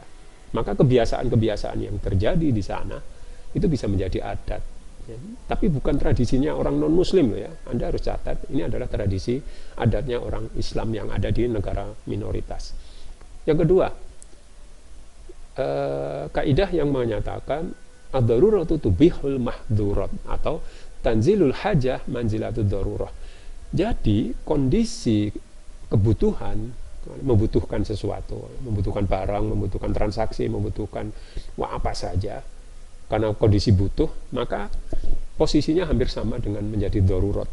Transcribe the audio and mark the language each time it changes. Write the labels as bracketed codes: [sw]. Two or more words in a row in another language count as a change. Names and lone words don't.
[id] Maka kebiasaan-kebiasaan yang terjadi di sana itu bisa menjadi adat ya. Tapi bukan tradisinya orang non-Muslim ya. Anda harus catat, ini adalah tradisi adatnya orang Islam yang ada di negara minoritas. Yang kedua, kaidah yang menyatakan [ar] الضرورات تبيح المحظورات, atau تنزيل الحاجة منزلة الضرورة. [id] Jadi kondisi kebutuhan, membutuhkan sesuatu, membutuhkan barang, membutuhkan transaksi, membutuhkan apa saja, karena kondisi butuh, maka posisinya hampir sama dengan menjadi darurat.